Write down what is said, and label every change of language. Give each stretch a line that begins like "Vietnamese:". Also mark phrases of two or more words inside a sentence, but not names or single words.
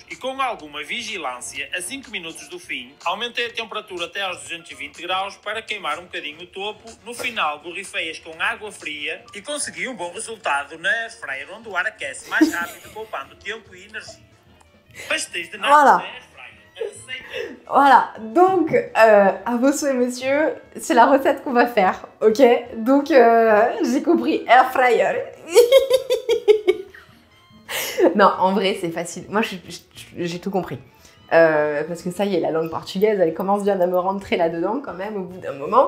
Portuguese: E com alguma vigilância, a 5 minutos do fim, aumentei a temperatura até aos 220 graus para queimar um bocadinho o topo. No final, borrifei-as com água fria e consegui um bom resultado na
English: air fryer,
Portuguese: onde o ar aquece mais rápido, poupando tempo e energia. Pastéis de nata na
English: air fryer.
French: Voilà, donc à vos souhaits messieurs, c'est la recette qu'on va faire, ok? Donc j'ai compris,
English: air fryer.
French: Non, en vrai c'est facile, moi j'ai tout compris. Parce que ça y est, la langue portugaise, elle commence bien à me rentrer là-dedans quand même au bout d'un moment.